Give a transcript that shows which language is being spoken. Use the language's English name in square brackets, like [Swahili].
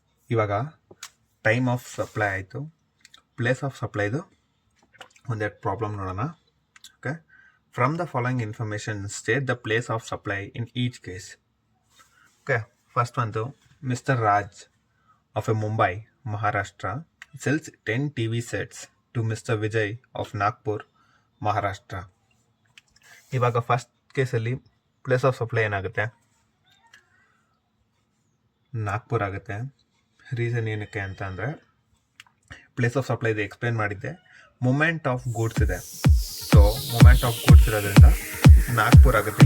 [Kannada] ಇವಾಗ time of supply ಆಯಿತು, place of ಸಪ್ಲೈದು ಒಂದೆರಡು ಪ್ರಾಬ್ಲಮ್ ನೋಡೋಣ. [English] Okay, from the following information state the place of supply in each case. Okay, first ಒಂದು mister Raj of a Mumbai, Maharashtra sells 10 TV sets to Mr. Vijay of Nagpur, Maharashtra. [Kannada] ಇವಾಗ first ಕೇಸಲ್ಲಿ place of supply ಏನಾಗುತ್ತೆ? ನಾಗ್ಪುರ್ ಆಗುತ್ತೆ. Reason ಏನಕ್ಕೆ ಅಂತ ಅಂದರೆ place of supply ಇದೆ explain ಮಾಡಿದ್ದೆ. ಮೂಮೆಂಟ್ ಆಫ್ ಗೂಡ್ಸ್ ಇದೆ, ಸೊ ಮೂಮೆಂಟ್ ಆಫ್ ಗೂಡ್ಸ್ ಇರೋದ್ರಿಂದ ನಾಗ್ಪುರ್ ಆಗುತ್ತೆ.